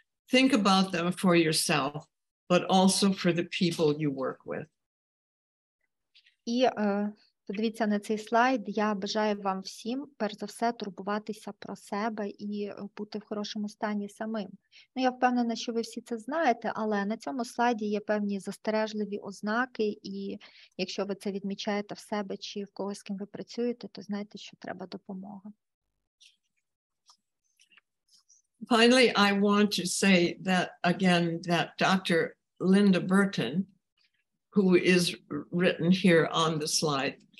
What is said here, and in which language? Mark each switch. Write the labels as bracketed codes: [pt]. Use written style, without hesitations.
[en] Think about them for yourself, but also for the people you work with. [uk] І подивіться на цей слайд. Я бажаю вам всім, перш за все, турбуватися про себе і бути в хорошому стані самим. Я впевнена, що ви всі це знаєте, але на цьому слайді є певні застережливі ознаки, і якщо ви це відмічаєте в себе чи в когось, з ким ви працюєте, то знайте, що треба допомога. [en] Finally, I want to say that, again, that Dr. Linda Burton, who is written here on the slide.